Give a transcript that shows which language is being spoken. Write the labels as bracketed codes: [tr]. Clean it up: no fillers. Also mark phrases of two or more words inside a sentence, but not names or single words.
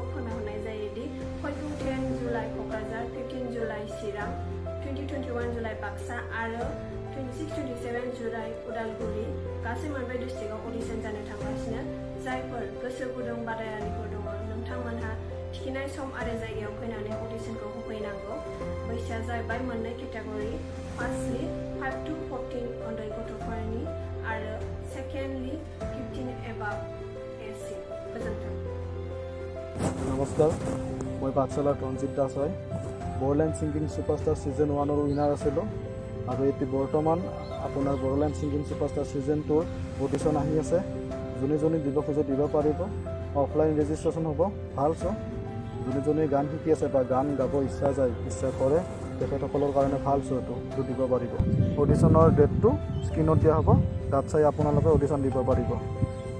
[brx] फोरमायहरनाय जायो दि फैगौ 10 जुलाइ क'क्राझार 15 जुलाइ चिरां 20-21 जुलाइ बाक्सा आरो 26-27 जुलाइ उदालगुरि गासै मोनब्रै डिस्ट्रिक्टआव अडिशन जानो थांगासिनो जायफोर गोसो गुदुं बादायारिफोर दङ नोंथांमोनहा थिखिनाय सम आरो जायगायाव फैनानै अडिशनखौ होफैनांगौ बैसोआ जाहैबाय मोननै केटेगरि फार्स्टलि 5 to 14 उन्दै गथ'फोरनि आरो सेकेन्डलि 15 [en] above age [brx] गोजोन्थों। [as] নমস্কাৰ মই পাঠশালাৰ ৰঞ্জিত দাস হয় বড়োলেণ্ড ছিংগিং ছুপাৰষ্টাৰ ছিজন 1ৰ উইনাৰ আছিলোঁ আৰু এতিয়া বৰ্তমান আপোনাৰ বড়োলেণ্ড ছিংগিং ছুপাৰষ্টাৰ ছিজন 2ৰ অডিশ্যন আহি আছে যোনে দিব খোজে দিব পাৰিব [en] offline registration [as] হ'ব ভাল যোনে গান শিকি আছে বা গান গাব ইচ্ছা কৰে তেখেতসকলৰ কাৰণে ভাল শ্ব'টো দিব পাৰিব অডিশ্যনৰ ডেটটো স্ক্ৰীণত দিয়া হ'ব তাত চাই আপোনালোকে অডিশ্যন দিব পাৰিব।